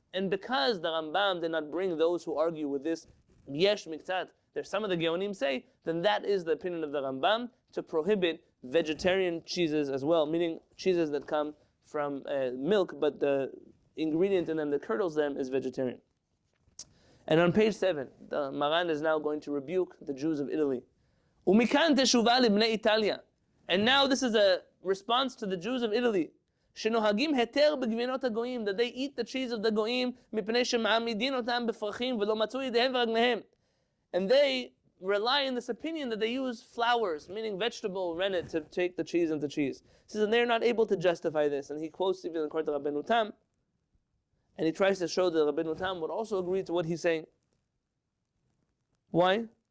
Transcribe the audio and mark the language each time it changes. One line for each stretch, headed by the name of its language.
English: And because the Rambam did not bring those who argue with this yesh miktzat, there's some of the geonim say, then that is the opinion of the Rambam to prohibit vegetarian cheeses as well, meaning cheeses that come from milk, but the ingredient in them that curdles them is vegetarian. And on page 7, the Maran is now going to rebuke the Jews of Italy.
Hebrew: ומכאן תשובה לבני איטליה.
English: And now this is a response to the Jews of Italy.
Hebrew: שנוהגים היתר בגבינות הגויים,
English: that they eat the cheese of the
Hebrew: גויים, מפני שמעמידין אותם בפרחים ולא מצאו ידיהם ורגליהם.
English: And they rely on this opinion that they use flowers, meaning vegetable rennet, to take the cheese into cheese. He says, and they're not able to justify this. And he quotes even according to Rabbi Yonatan, and he tries to show that Rabbi Yonatan would also agree to what he's saying. Why?